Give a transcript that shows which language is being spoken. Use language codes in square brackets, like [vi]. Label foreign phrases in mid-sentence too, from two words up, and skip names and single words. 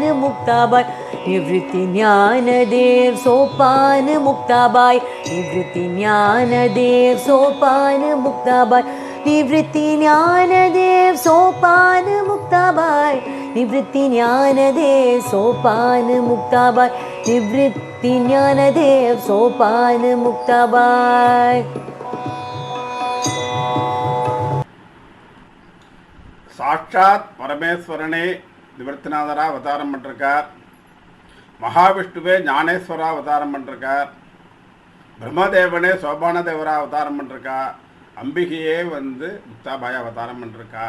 [mr] मुक्ताबाई निवृत्ति ज्ञानदेव सोपान मुक्ताबाई निवृत्ति ज्ञानदेव सोपान मुक्ताबाई निवृत्ति ज्ञानदेव सोपान मुक्ताबाई निवृत्ति ज्ञानदेव सोपान मुक्ताबाई निवृत्ति ज्ञानदेव सोपान मुक्ताबाई [ta] சாட்சாத் பரமேஸ்வரனே நிவர்த்திநாதரா அவதாரம் பண்ணிருக்கார். மகாவிஷ்ணுவே ஞானேஸ்வரா அவதாரம் பண்ணிருக்கார். பிரம்மதேவனே சோபான தேவரா அவதாரம் பண்ணிருக்கா. அம்பிகையே முக்தாபாய் அவதாரம் பண்ணிருக்கா.